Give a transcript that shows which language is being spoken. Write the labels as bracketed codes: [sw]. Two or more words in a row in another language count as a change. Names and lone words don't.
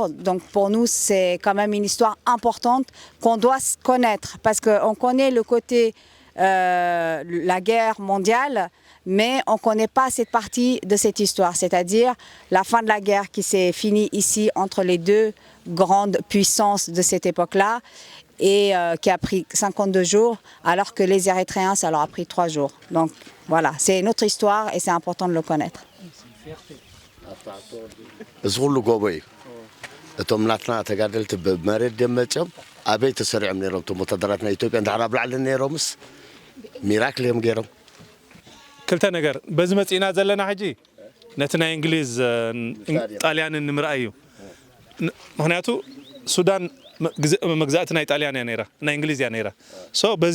[fr] Donc pour nous, c'est quand même une histoire importante qu'on doit connaître, parce qu'on connaît le côté la guerre mondiale, mais on ne connaît pas cette partie de cette histoire, c'est-à-dire la fin de la guerre qui s'est finie ici entre les deux grandes puissances de cette époque-là, et qui a pris 52 jours, alors que les Érythréens, ça leur a pris 3 jours. Donc voilà, c'est notre histoire et c'est important de le connaître. [ti] እቶም ናትና ተጋደልቲ በመሬት ደመጨም አበይ ተሰሪዖም ነይሮም እቶም ወታደራትና ኢትዮጵያ እንዳዕራ ብላዕልን ነይሮምስ ሚራክል እዮም ገይሮም ክልተ ነገር በዚ መጽና ዘለና ሕጂ ነቲ ናይ እንግሊዝ ጣልያንን ንምርኣዩ ምክንያቱ ሱዳን መግዛእቲ ናይ ጣልያን እያ ነይራ ናይ እንግሊዝ እያ ነይራ ሶ በዚ